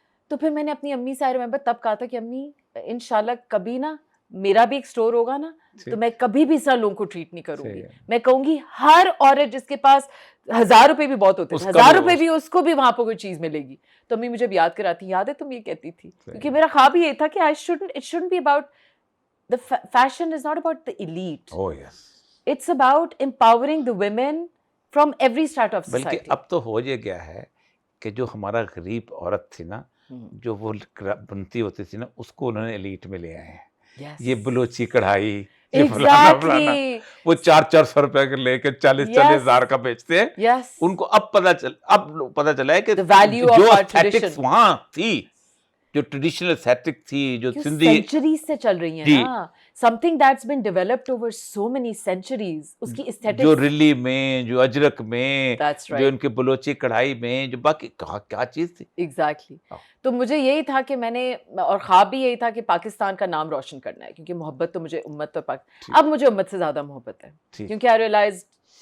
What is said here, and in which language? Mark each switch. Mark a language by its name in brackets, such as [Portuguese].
[Urdu] تو پھر میں نے اپنی امی سے [English] I remember [Urdu] تب کہا تھا کہ امی انشاءاللہ کبھی نا میرا بھی ایک اسٹور ہوگا نا تو میں کبھی بھی اس طرح لوگوں کو ٹریٹ نہیں کروں گی. میں کہوں گی ہر عورت جس کے پاس 1000 روپے بھی بہت ہوتے ہیں, 1000 روپے بھی اس کو بھی وہاں پہ کوئی چیز ملے گی. تو امی مجھے یاد کراتی, یاد ہے تم یہ کہتی تھی, کیونکہ میرا خواب یہ تھا کہ [English] it shouldn't be about the fashion is not about the elite. Oh yes. It's about empowering the women from every strata of society. [Urdu] بلکہ اب تو ہو یہ گیا ہے کہ جو ہمارا غریب عورت تھی نا, جو وہ بنتی ہوتی تھی نا, اس کو انہوں نے ایلیٹ میں لے آئے ہیں. یہ بلوچی کڑھائی, یہ فلانا, وہ 400 روپے کے لے کے 40 ہزار کا بیچتے ہیں. ان کو اب پتا چلا ہے کہ جو ایسٹھیٹکس وہاں تھی, جو ٹریڈیشنل ایسٹھیٹک تھی, جو سندھی سینچریز سے چل رہی ہیں نا, [English] something that's been developed over so many centuries, [Urdu] اس کی aesthetics, جو رلی میں, جو اجرک میں, جو ان کے بلوچی کڑھائی میں, جو باقی کیا چیز تھی. [English] Exactly. [Urdu] تو مجھے یہی تھا کہ میں نے, اور خواب بھی یہی تھا کہ پاکستان کا نام روشن کرنا ہے, کیونکہ محبت تو مجھے امت پر اب مجھے امت سے زیادہ محبت ہے, کیونکہ [English] I realized